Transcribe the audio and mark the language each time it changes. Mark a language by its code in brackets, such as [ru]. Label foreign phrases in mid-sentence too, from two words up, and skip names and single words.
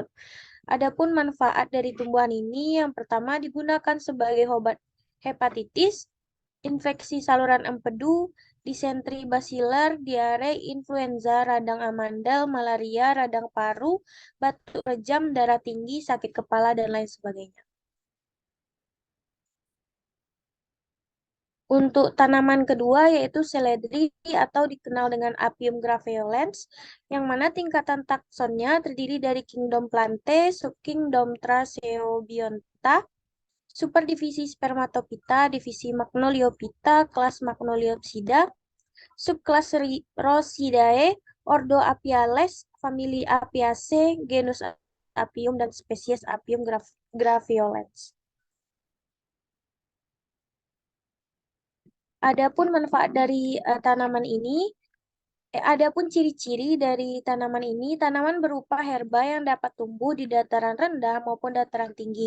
[id] Adapun manfaat dari tumbuhan ini, yang pertama digunakan sebagai obat hepatitis, infeksi saluran empedu, disentri basiler, diare, influenza, radang amandel, malaria, radang paru, batuk rejam, darah tinggi, sakit kepala, dan lain sebagainya. Untuk tanaman kedua yaitu seledri atau dikenal dengan Apium graveolens, yang mana tingkatan taksonnya terdiri dari kingdom Plantae, subkingdom Tracheobionta, superdivisi Spermatophyta, divisi Magnoliophyta, kelas Magnoliopsida, subkelas Rosidae, ordo Apiales, famili Apiaceae, genus Apium, dan spesies Apium graveolens. Adapun manfaat dari tanaman ini, adapun ciri-ciri dari tanaman ini, tanaman berupa herba yang dapat tumbuh di dataran rendah maupun dataran tinggi.